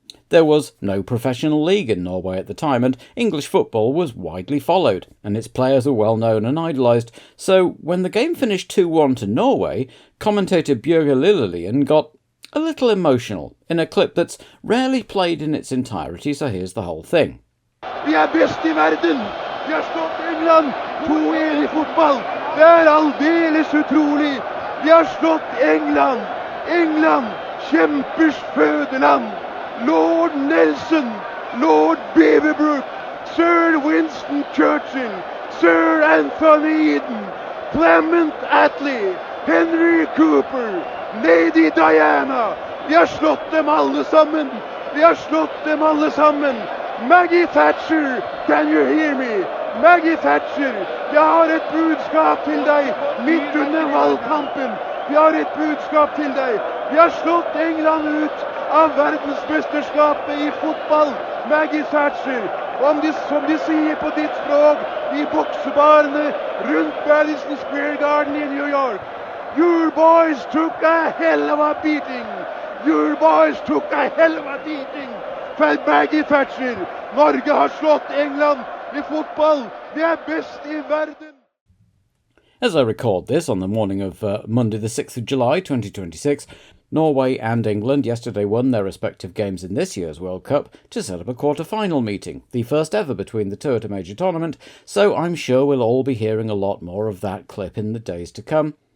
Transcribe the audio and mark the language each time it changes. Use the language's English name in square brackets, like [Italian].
[English] There was no professional league in Norway at the time, and English football was widely followed, and its players were well known and idolised, so when the game finished 2-1 to Norway, commentator Bjørge Lillelien got a little emotional in a clip that's rarely played in its entirety, so here's the whole thing. [Norwegian] Vi best I verden! Vi har slått England 2-1 I fotball! Det aldeles utrolig! Vi har slått England! England, kjempers fødeland! Lord Nelson, Lord Beaverbrook, Sir Winston Churchill, Sir Anthony Eden, Clement Attlee, Henry Cooper, Lady Diana. Vi har slått dem alle sammen. Vi har slått dem alle sammen. [English] Maggie Thatcher, can you hear me? [Norwegian] Maggie Thatcher, jeg har et budskap til deg midt under valgkampen. Vi har et budskap til deg. Vi har slått England ut av verdensmesterskapet I fotball, Maggie Thatcher. Og som de sier på ditt språk, I boksebarene rundt Madison Square Garden I New York. [English] Your boys took a hell of a beating. Your boys took a hell of a beating. [Norwegian] For Maggie Thatcher, Norge har slått England I fotball. De best I verden. [English] As I record this on the morning of Monday the 6th of July 2026, Norway and England yesterday won their respective games in this year's World Cup to set up a quarter-final meeting, the first ever between the two at a major tournament, so I'm sure we'll all be hearing a lot more of that clip in the days to come.